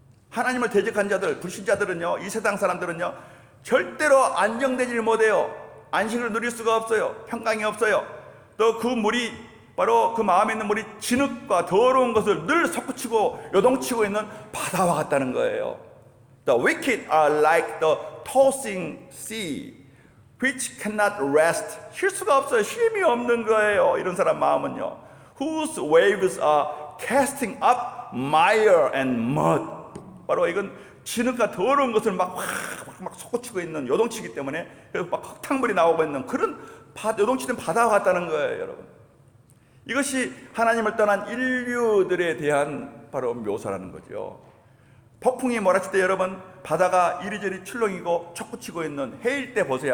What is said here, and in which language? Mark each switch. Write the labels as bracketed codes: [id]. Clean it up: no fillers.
[ko] 하나님을 대적한 자들, 불신자들은요, 이 세상 사람들은요 절대로 안정되지 못해요. 안식을 누릴 수가 없어요. 평강이 없어요. 또 그 물이 바로 그 마음에 있는 물이 진흙과 더러운 것을 늘 솟구치고 요동치고 있는 바다와 같다는 거예요. [en] The wicked are like the tossing sea, which cannot rest. [ko] 쉴 수가 없어요. 쉼이 없는 거예요. 이런 사람 마음은요. [en] Whose waves are casting up mire and mud. [ko] 바로 이건 진흙과 더러운 것을 막 솟구치고 있는 요동치기 때문에 그래서 막 흙탕물이 나오고 있는 그런 요동치는 바다와 같다는 거예요, 여러분. 이것이 하나님을 떠난 인류들에 대한 바로 묘사라는 거죠. 폭풍이 몰아칠 때 여러분 바다가 이리저리 출렁이고 촉구치고 있는 해일 때 보세요.